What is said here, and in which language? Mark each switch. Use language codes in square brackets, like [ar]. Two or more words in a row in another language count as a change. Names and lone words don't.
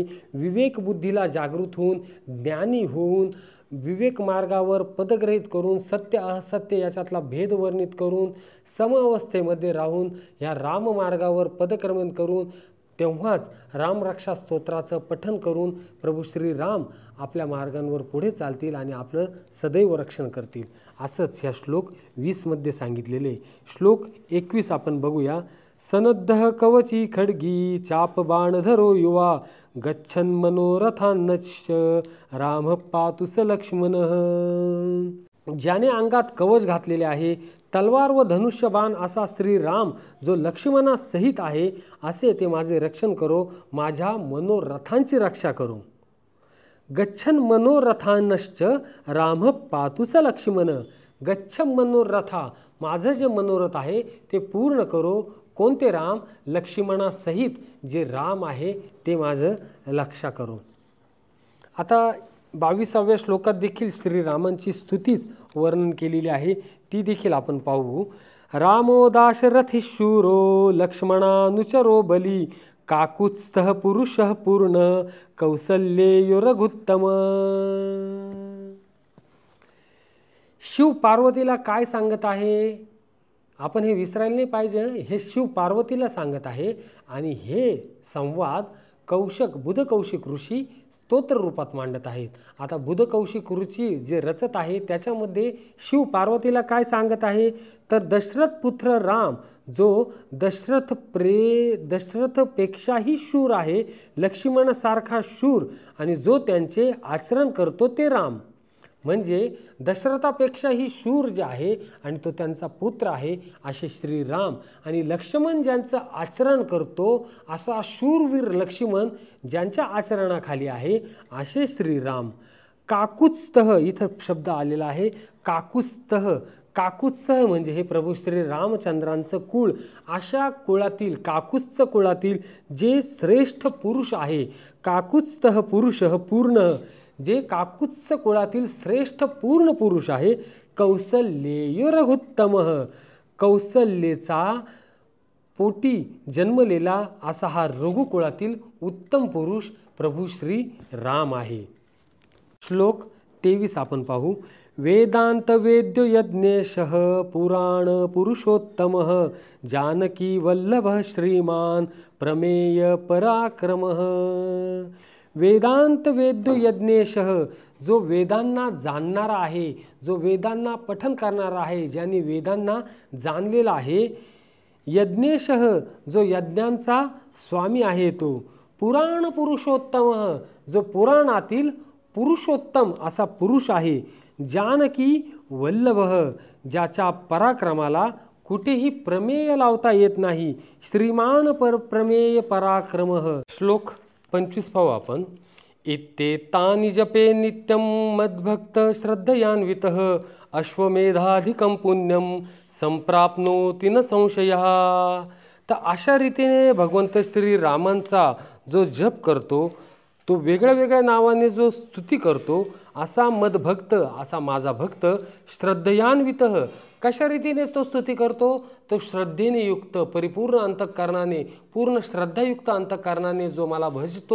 [mr] विवेक बुद्धीला जागृत होऊन, ज्ञानी होऊन, विवेक मार्गावर पदग्रहित करून, सत्य असत्य याच्यातला भेद वर्णित करून, समअवस्थेमध्ये राहून ह्या राममार्गावर पदक्रमण करून तेव्हाच रामरक्षा स्तोत्राचं पठन करून प्रभू श्री राम आपल्या मार्गांवर पुढे चालतील आणि आपलं सदैव रक्षण करतील. असंच ह्या श्लोक 20 मध्ये सांगितलेले. श्लोक 21 आपण बघूया. [sa] सनद्धः कवची खड्गी चाप बाण धरो युवा गच्छन् मनोरथान्नश्च राम पातु स लक्ष्मणः. [mr] ज्याने अंगात कवच घातलेले आहे, तलवार व धनुष्यबाण असा श्रीराम जो लक्ष्मणासहित आहे, असे ते माझे रक्षण करो, माझ्या मनोरथांची रक्षा करो. [sa] गच्छन् मनोरथान्नश्च राम पातु स लक्ष्मण. गच्छ मनोरथा, [mr] माझं जे मनोरथ आहे ते पूर्ण करो. कोणते राम? लक्ष्मणासहित जे राम आहे ते माझं रक्षा करो. आता 22व्या श्लोकात देखील श्रीरामांची स्तुतीच वर्णन केलेली आहे, ती देखील आपण पाहू. [sa] रामो दाशरथी शूरो लक्ष्मणानुचरो बली काकुत्स्थः पुरुषः पूर्ण कौसल्येयो रघुत्तम. [mr] शिव पार्वतीला काय सांगत आहे? आपण हे विसरायला नाही पाहिजे. हे शिव पार्वतीला सांगत आहे आणि हे संवाद बुध कौशिक ऋषी स्तोत्र रूपात मांडत आहेत. आता बुध कौशिक ऋषी जे रचत आहे त्याच्यामध्ये शिव पार्वतीला काय सांगत आहे? तर दशरथ पुत्र राम जो दशरथपेक्षाही शूर आहे, लक्ष्मणासारखा शूर, आणि जो त्यांचे आचरण करतो ते राम. म्हणजे दशरथापेक्षाही शूर जे आहे आणि तो त्यांचा पुत्र आहे असे श्रीराम, आणि लक्ष्मण ज्यांचं आचरण करतो असा शूरवीर लक्ष्मण ज्यांच्या आचरणाखाली आहे असे श्रीराम. काकुत्स्थः इथं शब्द आलेला आहे. काकुत्स्थः. काकुत्स्थः म्हणजे हे प्रभू श्री रामचंद्रांचं कुळ. अशा कुळातील, काकुत्स्थ कुळातील जे श्रेष्ठ पुरुष आहे, [sa] काकुत्स्थः पुरुषः पूर्ण, [mr] जे काकुत्स्थ कुळातील श्रेष्ठ पूर्ण पुरुष आहे. [sa] कौसल्येयो रघुत्तमः. [mr] कौसल्येचा पोटी जन्मलेला असा हा रघुकुळातील उत्तम पुरुष प्रभू श्री राम आहे. श्लोक 23 आपण पाहू. [sa] वेदांत वेद्यो यज्ञेशः पुराण पुरुषोत्तमः जानकी वल्लभः श्रीमान प्रमेय पराक्रमः. वेदांत वेद्यो यज्ञेशः, [mr] जो वेदांना जाणणारा आहे, जो वेदांना पठन करणारा आहे, ज्याने वेदांना जाणलेला आहे. यज्ञेशः, जो यज्ञांचा स्वामी आहे तो. पुराण पुरुषोत्तम, जो पुराणातील पुरुषोत्तम असा पुरुष आहे. जानकी वल्लभः, ज्याच्या पराक्रमाला कुठेही प्रमेय लावता येत नाही. [sa] श्रीमान प्रमेय पराक्रमः. [mr] श्लोक 25 पाहू आपण. [sa] इत्येतानि जपे नित्यं मद्भक्त श्रद्धयान्वितः अश्वमेधाधिकं पुण्यं संप्राप्नोति न संशयः. [mr] तर अशा रीतीने भगवंत श्रीरामांचा जो जप करतो, तो वेगळ्या वेगळ्या नावाने जो स्तुती करतो, असा मदभक्त, असा माझा भक्त श्रद्धयान्वितः. कशा रीतीने तो स्तुती करतो? तो श्रद्धेने युक्त, परिपूर्ण अंतःकरणाने, पूर्ण श्रद्धायुक्त अंतःकरणाने जो मला भजतो.